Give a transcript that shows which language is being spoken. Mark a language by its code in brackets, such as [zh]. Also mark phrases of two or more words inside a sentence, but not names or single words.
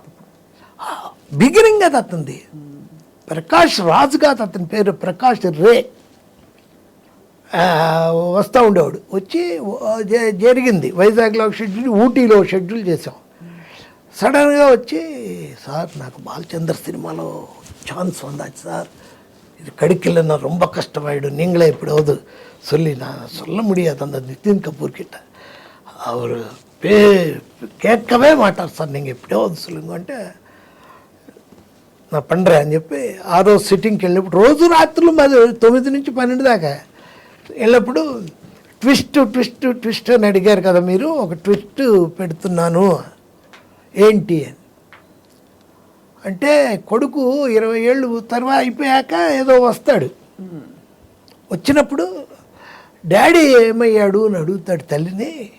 [te] బిగినింగ్ అది అతనిది. ప్రకాష్ రాజు కాదు అతని పేరు, ప్రకాష్ రే. వస్తూ ఉండేవాడు. వచ్చి జరిగింది వైజాగ్లో షెడ్యూల్, ఊటీలో షెడ్యూల్ చేసాం. సడన్గా వచ్చి సార్ నాకు బాలచందర్ సినిమాలో ఛాన్స్ [ta] வந்தாச்சு சார், இது கிடைக்கல, நான் ரொம்ப கஷ்டமாயிடும், நீங்களே எப்படியாவது சொல்லி நான் சொல்ல முடியாது அந்த நிதின் கபூர் கிட்ட, அவர் கேட்கவே மாட்டார் సార్, நீங்கள் எப்படியாவது சொல்லுங்க అంటే [te] నా పండ్రే అని చెప్పి ఆ రోజు సిట్టింగ్కి వెళ్ళినప్పుడు రోజు రాత్రులు మాది 9 నుంచి 12 దాకా వెళ్ళినప్పుడు ట్విస్ట్ అని అడిగారు కదా మీరు, ఒక ట్విస్ట్ పెడుతున్నాను ఏంటి అని అంటే, కొడుకు 20 ఏళ్ళు తర్వాత అయిపోయాక ఏదో వస్తాడు, వచ్చినప్పుడు డాడీ ఏమయ్యాడు అని అడుగుతాడు తల్లిని.